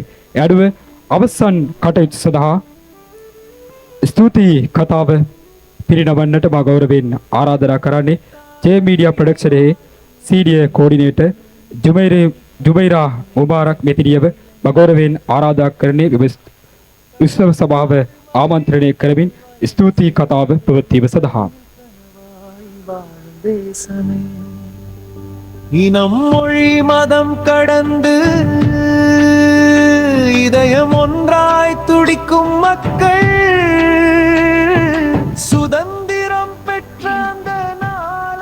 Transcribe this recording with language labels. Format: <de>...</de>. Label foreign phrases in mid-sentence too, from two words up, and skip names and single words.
<si>ඒ අනුව අවසන් කටයුතු සඳහා ස්තුති කතාව පිරිනවන්නට මා ගෞරවයෙන් ආරාධනා කරන්නේ ජේ මීඩියා ප්‍රොඩක්ෂනයේ</si> <en>senior coordinator</en> <si>ජුමෛරා මුබාරක් මෙතිරියව මා ගෞරවයෙන් ආරාධනා කරන්නේ උත්සව සභාව ආමන්ත්‍රණය කරමින් ස්තුති කතාව ප්‍රවෘත්තිව සඳහා.</si> <ta>இனம் மொழி மதம் கடந்து இதயம் ஒன்றாய் துடிக்கும் மக்கள் சுதந்திரம் பெற்ற அந்த நாள்</ta>